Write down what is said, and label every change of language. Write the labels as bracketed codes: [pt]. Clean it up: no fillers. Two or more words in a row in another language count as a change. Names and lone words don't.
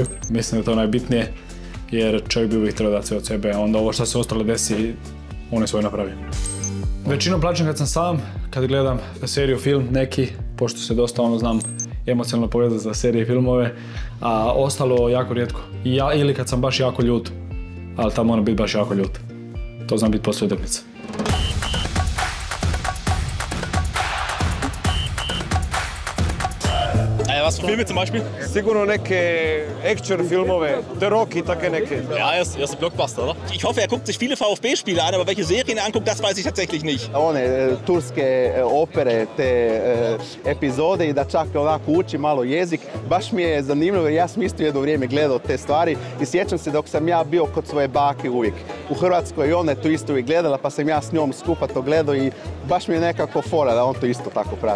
[hr] Mislim da je to najbitnije, jer čovjek bi uvijek trebao dati sve od sebe, onda ovo što se ostalo desi, on je svoj napravio. Većinom plaćam kad sam sam, kad gledam seriju, film, neki, pošto se dosta znam emocionalno povezati za serije i filmove, a ostalo jako rijetko. Ili kad sam baš jako ljut, ali tamo moram biti baš jako ljut. To znam biti poslije utakmice. [de] Was für Filme zum Beispiel? [hr] Sigurno neke action filmove, The Rock i take neke. [de] Ja, erste Blockbuster, oder? Ich hoffe, guckt sich viele VfB-Spiele an, aber welche Serien anguckt, das weiß ich tatsächlich nicht. [hr] One turske opere, te epizode i da čak onako uči malo jezik. Baš mi je zanimljivo jer ja sam isto jedno vrijeme gledao te stvari i sjećam se dok sam ja bio kod svoje bake uvijek. U Hrvatskoj i ona je to isto uvijek gledala pa sam ja s njom skupa to gledao i baš mi je nekako fora da on to isto tako prati.